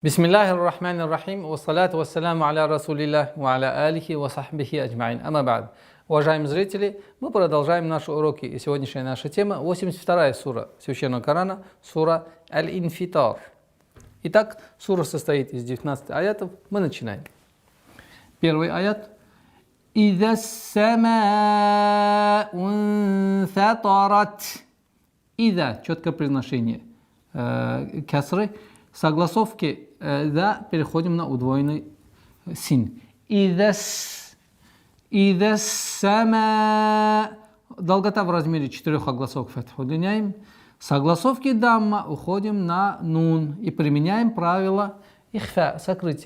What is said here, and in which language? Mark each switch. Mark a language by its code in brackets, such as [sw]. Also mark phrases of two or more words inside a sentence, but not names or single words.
[ar] بسم الله الرحمن الرحيم، والصلاة والسلام على رسول الله، وعلى آله وصحبه أجمعين. أما بعد. [ru] Уважаемые зрители, мы продолжаем наши уроки, и сегодняшняя наша тема 82-я сура Священного Корана, сура Аль-Инфитар. Итак, сура состоит из 19 аятов, мы начинаем. Первый аят. [ar] «إذا السماء انفطرت». [ru] «Иза» – четкое произношение касры. Согласовки «да» переходим на удвоенный син. [ar] «إذا السماء». [ru] Долгота в размере 4 огласовок фатху удлиняем. Согласовки дамма уходим на нун и применяем правило ихфа, сокрытия.